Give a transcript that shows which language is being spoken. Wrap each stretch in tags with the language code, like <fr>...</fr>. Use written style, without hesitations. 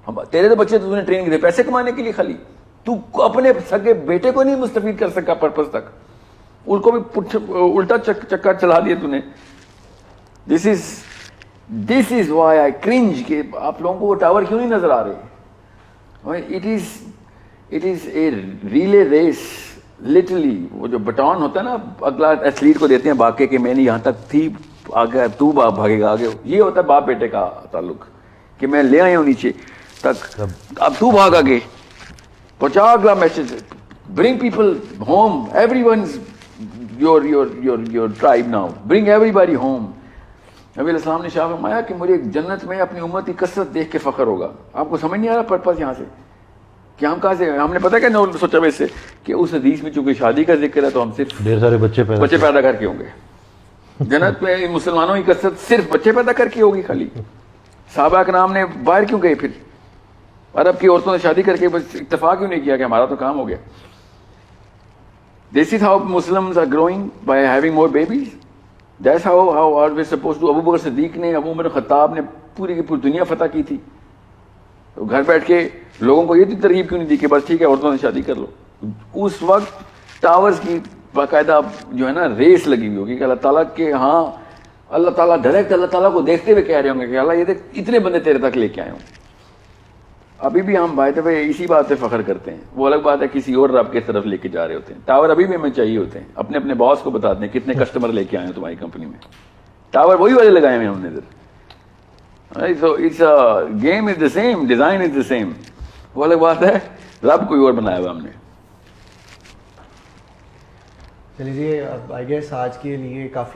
<ur>تیرے تو بچے تو نے ٹرین کیے پیسے کمانے کے لیے, خالی تو اپنے سگے بیٹے کو نہیں مستفید کر سکا پرپز تک, ان کو بھی الٹا چکر چلا دیا تو نے.</ur> <en>This is why I cringe</en> <ur>کہ آپ لوگوں کو وہ ٹاور کیوں نہیں نظر آ رہے.</ur> <en>It is a relay race, literally.</en> <ur>وہ جو بٹون ہوتا ہے نا, اگلا ایتھلیٹ کو دیتے ہیں بھاگ کے کہ میں نے یہاں تک تھی, آگے تو بھاگے گا آگے. یہ ہوتا ہے باپ بیٹے کا تعلق کہ میں لے آیا ہوں نیچے تک, اب تو بھاگ آگے, پہنچا اگلا message,</ur> <en>Bring people home. Everyone's your tribe now. Bring everybody home.</en> <ur>نبی علیہ السلام نے شاہ فرمایا کہ مجھے جنت میں اپنی امت کی کثرت دیکھ کے فخر ہوگا. آپ کو سمجھ نہیں آ رہا پرپس یہاں سے کہ ہم کہاں سے, ہم نے پتا کہ سوچا ویسے کہ اس حدیث میں چونکہ شادی کا ذکر ہے تو ہم صرف ڈھیر سارے بچے پیدا کر کے ہوں گے. جنت میں مسلمانوں کی کثرت صرف بچے پیدا کر کے ہوگی خالی. صحابہ کرام نے باہر کیوں گئے, پھر عرب کی عورتوں نے شادی کر کے بس اتفاق کیوں نہیں کیا کہ ہمارا تو کام ہو گیا.</ur> <en>This is how Muslims are growing, by having more babies. That's how are we supposed to.</en> <ur>ابو بکر صدیق نے, ابو عمر خطاب نے پوری کی پوری دنیا فتح کی تھی. تو گھر بیٹھ کے لوگوں کو یہ ترغیب کیوں نہیں دی کہ بس ٹھیک ہے عورتوں سے شادی کر لو. اس وقت ٹاورز کی باقاعدہ جو ہے نا ریس لگی ہوئی ہوگی کہ اللہ تعالیٰ کے ہاں اللہ تعالیٰ ڈائریکٹ اللہ تعالیٰ کو دیکھتے ہوئے کہہ رہے ہوں گے کہ اللہ یہ دیکھ اتنے بندے تیرے تک لے کے آئے ہوں. ابھی بھی ہم</ur> <en>by the way</en> <ur>اسی بات پہ فخر کرتے ہیں. وہ الگ بات ہے کسی اور رب کی طرف لے کے جا رہے ہوتے ہیں. ٹاور ابھی بھی ہمیں چاہیے ہوتے ہیں. اپنے اپنے باس کو بتا دیں کتنے کسٹمر لے کے آئے ہیں تمہاری کمپنی میں. ٹاور وہی والے لگائے ہوئے ہیں ہم نے ادھر.</ur> <en>So it's a game is the same, design is the same.</en> <ur>وہ الگ بات ہے رب کوئی اور بنایا ہوا ہم نے. چلیے</ur> <en>I guess</en> <ur>آج کے لیے کافی</ur>